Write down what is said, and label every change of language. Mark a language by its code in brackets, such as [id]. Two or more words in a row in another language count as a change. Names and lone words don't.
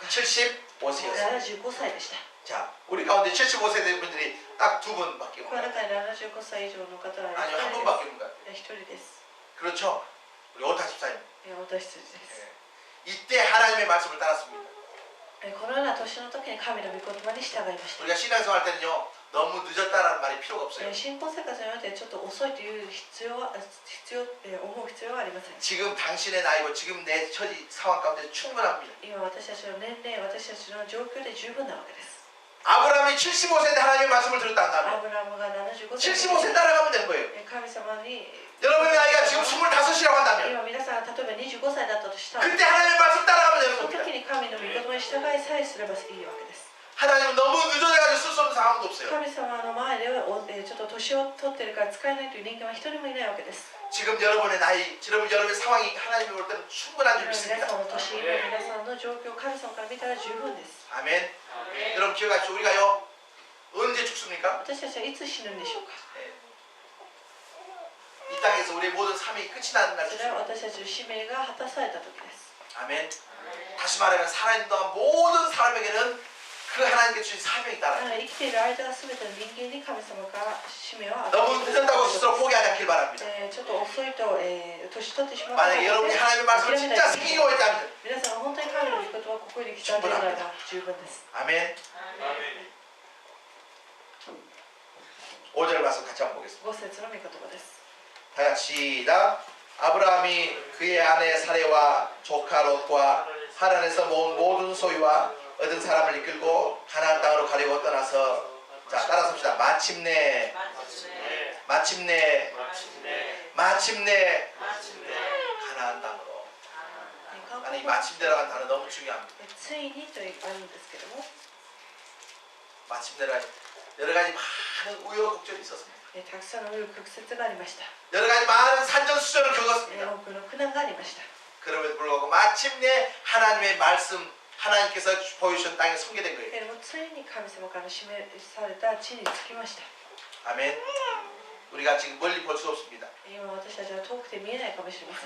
[ko] 75세였습니다. [ja] 75歳でした [ko] 자, 우리 가운데 75세 된 분들이 딱 두 분밖에 [ja] この [ko] 없나요? [ja] 中に75歳以上の方は [ko] 아니요, 한 1 분밖에 없는가요? [ja] 人です [ko] 그렇죠. 우리 오타 집사님. [ja] 私たちです [ko] 이때 하나님의 말씀을 따랐습니다. [ja] このような年の時に神の御言葉に従いました [ko] 우리가 신앙생활 할 때는요, 너무 늦었다라는 말이 필요가 없어요. [ja] 信仰生活においてちょっと遅いという思う必要はありません [ko] 지금 당신의 나이고 지금 내 처지 상황 가운데 충분합니다. [ja] 今私たちの年齢私たちの状況で十分なわけです [ko] 아브라함이 75세 때 하나님의 말씀을 들었다 [ja] ア [ko] 한다면 [ja] ブラハムが75歳 [ko] 75세 따라가면 되는 거예요. [ja] 神様に [ko] 여러분의 나이가 지금 25이라고 한다면 [ja] 今皆さんが例えば25歳だったとしたら [ko] 그때 하나님의 말씀 따라가면 되는 [ja] その [ko] 겁니다. [ja] 時に神の御言葉に従いさえすればいいわけです [ko] 하나님은 너무 늦어져가지고 쓸 수 없는 상황도 없어요. [ja] 神様の前でちょっと年を取ってるから使えないという人間は一人もいないわけです [ko] 지금 여러분의 나이, 여러분의 상황이 하나님이 볼 때는 충분한 줄 [ja] 皆 [ko] 믿습니다. [ja] さんの年皆さんの状況神様から見たら十分です [ko] 아멘. 여러분 기억하십시오. 우리가요 언제 죽습니까? [ja] 私たちはいつ死ぬんでしょうか [ko] 이 땅에서 우리의 모든 삶이 끝이 나는 날 [ja] それは [ko] 죽습니다. [ja] 私たちの使命が果たされた時です [ko] 아멘. 다시 말하면 살아있는 동안 모든 사람에게는 그 하나님께 주신 사명이 [ja] だ [ko] 따라. [ja] から生きている間は全ての人間に神様から使命を与 [ko] 너무 [ja] えてくだ [ko] 늦었다고 [ja] さい [ko] 스스로 포기하지 않길 바랍니다. [ja] ちょっと遅いと、年取ってしまう [ko] 만약에 여러분이 하나님의 말씀을 진짜 새기고 있다면 [ja] 皆さんが本当に神の御言葉を心に刻んでいるならば十分です [ko] 아멘. 5절 말씀 같이 한번 보겠습니다. [ja] 5 節の御言葉です [ko] 다 같이 시작. 아브라함이 그의 아내 사레와 조카 롯과 하란에서 모은 모든 소유와 얻은 사람을 이끌고 가나안 땅으로 가려고 떠나서 자 따라서 합시다. 마침내 가나안 땅으로. 아니 마침내라는 단어 너무 중요합니다. [ja] ついにとあるんですけども [ko] 마침내라 여러 가지 많은 우여곡절이 있었습니다. [ja] たくさんの紆余曲折がありました [ko] 여러 가지 많은 산전수전을 겪었습니다. [ja] 多くの苦難がありました [ko] 그럼에도 불구하고 마침내 하나님의 말씀 하나님께서 보여주신 땅에 성계된 거예요. [ja] けれどもついに神様から示された地に着きました [ko] 아멘. 우리가 지금 멀리 볼 수 없습니다. [ja] 今私たちは遠くて見えないかもしれませ